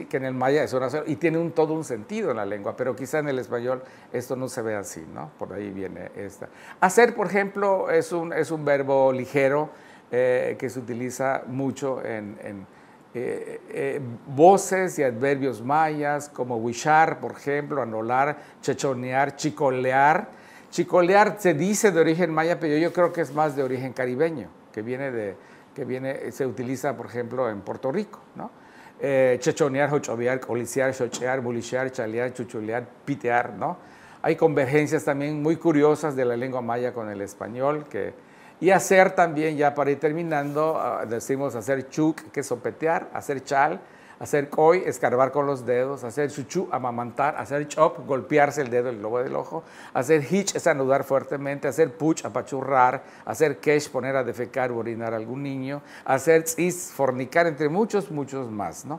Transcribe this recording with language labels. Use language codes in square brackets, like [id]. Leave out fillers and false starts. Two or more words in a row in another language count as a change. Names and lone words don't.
[es] Que en el maya es una sola, y tiene todo un sentido en la lengua, pero quizá en el español esto no se ve así, ¿no? Por ahí viene esta. Hacer, por ejemplo, es un verbo ligero que se utiliza mucho en voces y adverbios mayas, como huichar, por ejemplo, anolar, chechonear, chicolear. Chicolear se dice de origen maya, pero yo creo que es más de origen caribeño, se utiliza, por ejemplo, en Puerto Rico, ¿no? Chechonear, jochovear, coliciar, chochear, bulichear, chalear, chuchulear, pitear, ¿no? Hay convergencias también muy curiosas de la lengua maya con el español, y hacer también, ya para ir terminando, decimos hacer chuc, que es sopetear, hacer chal, hacer coy, escarbar con los dedos, hacer chuchu, amamantar, hacer chop, golpearse el dedo, el lobo del ojo, hacer hitch, es anudar fuertemente, hacer puch, apachurrar, hacer kesh, poner a defecar o orinar a algún niño, hacer tzis, fornicar, entre muchos más, ¿no?